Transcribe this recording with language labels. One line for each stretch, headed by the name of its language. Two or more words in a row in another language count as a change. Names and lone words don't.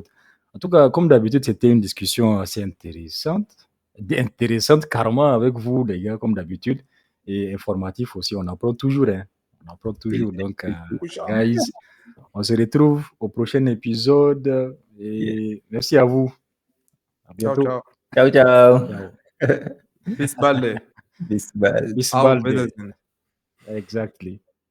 French: En tout cas, comme d'habitude, c'était une discussion assez intéressante carrément avec vous, les gars, comme d'habitude, et informatif aussi. On apprend toujours, hein. On apprend toujours. Donc, guys, on se retrouve au prochain épisode et merci à vous. À
Italian: Ciao,
French: bientôt.
Italian: ciao. Ciao, ciao. Ciao.
German: Bis bald. Bis bald. Bis Auf bald. Wiedersehen.
English: Exactly.